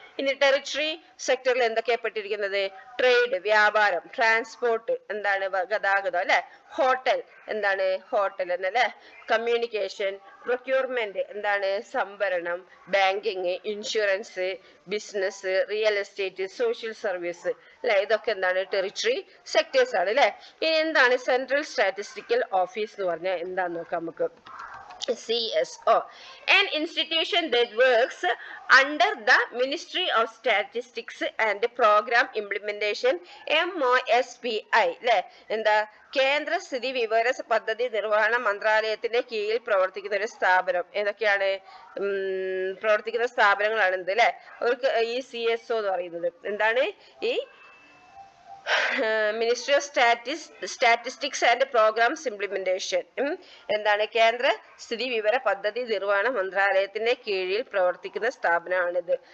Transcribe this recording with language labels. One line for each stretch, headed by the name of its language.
Malayalam: ഇനി ടെറിട്ടറി സെക്ടറിൽ എന്തൊക്കെയാ പെട്ടിരിക്കുന്നത്? ട്രേഡ് വ്യാപാരം, ട്രാൻസ്പോർട്ട് എന്താണ് ഗതാഗതം അല്ലെ, ഹോട്ടൽ എന്താണ് ഹോട്ടൽ എന്നല്ലേ, കമ്മ്യൂണിക്കേഷൻ, പ്രൊക്യൂർമെന്റ് എന്താണ് സംഭരണം, banking, insurance, business, real estate, social service അല്ലെ. ഇതൊക്കെ എന്താണ് ടെറിട്ടറി സെക്ടേഴ്സ് ആണ് അല്ലെ. ഇനി എന്താണ് സെൻട്രൽ സ്റ്റാറ്റിസ്റ്റിക്കൽ ഓഫീസ് എന്ന് പറഞ്ഞാൽ എന്താന്ന് നോക്കാം നമുക്ക്.
English: CSO, an institution that works under the Ministry of Statistics and Program Implementation, MOSPI
Malayalam: അല്ലെ. എന്താ കേന്ദ്ര സ്ഥിതി വിവര പദ്ധതി നിർവഹണ മന്ത്രാലയത്തിന്റെ കീഴിൽ പ്രവർത്തിക്കുന്ന ഒരു സ്ഥാപനം. ഏതൊക്കെയാണ് പ്രവർത്തിക്കുന്ന സ്ഥാപനങ്ങളാണ് എന്ത് അല്ലെ ഈ CSO എന്ന് പറയുന്നത്. എന്താണ് ഈ ministry of statistics and programmes implementation എന്താണ് കേന്ദ്ര സ്ഥിതി വിവര പദ്ധതി നിർവഹണ മന്ത്രാലയത്തിന്റെ കീഴിൽ പ്രവർത്തിക്കുന്ന സ്ഥാപനമാണിത്.